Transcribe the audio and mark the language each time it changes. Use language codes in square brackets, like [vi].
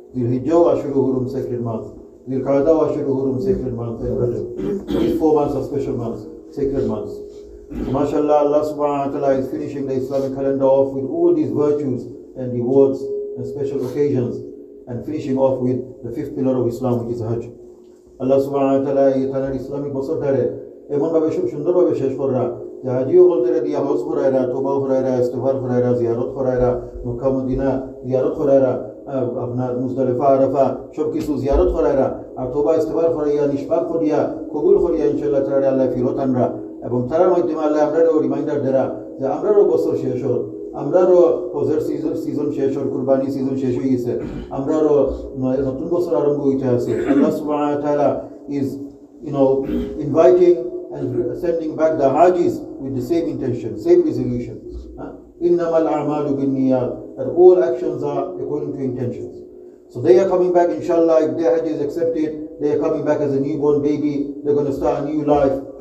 [en] Zulhijjah Ashura Hurum, sacred month. Zulqa'dah Ashura Hurum, sacred month. And Rajab. These 4 months are special months, sacred months. So, mashallah, Allah subhanahu wa ta'ala is finishing the Islamic calendar off with all these virtues and rewards and special occasions, and finishing off with the 5th pillar of Islam, which is Hajj. [syl] Allah subhanahu wa ta'ala tanar Islamic বছর ধরে এমন ভাবে সুন্দরভাবে শেষ করা যে হাজিও বলতে দিয়া হজ করায়রা, তওবা করায়রা, ইস্তিগফার করায়রা, জিয়ারত করায়রা, মক্কা মদিনা জিয়ারত করায়রা, আপনার মুজদালিফা আরাফা সবকিছু জিয়ারত করায়রা, আর তওবা ইস্তিগফার করাইয়া নিষ্পাক করিয়া কবুল করিয়া ইনশাআল্লাহ তাআলা আল্লাহ ফিরত আনরা, এবং তার মাধ্যমে আল্লাহ আমরাও রিমাইন্ডার দেরা যে আমরারও বছর শেষ হল, আমরারও হজের সিজন শেষ হল, কুরবানি সিজন শেষ হয়ে গেছে, আমরারও নতুন বছর আরম্ভ হইতে আছে। [en] Allah সুবহানাহু ওয়া তাআলা is inviting and sending back the Hajis with the same intention, same resolution. [ar] Innamal a'malu binniyat, [en] that all actions are according to intentions. So they are coming back, inshallah, if their Hajj is accepted, they are coming back as a newborn baby, they're going to start a new life.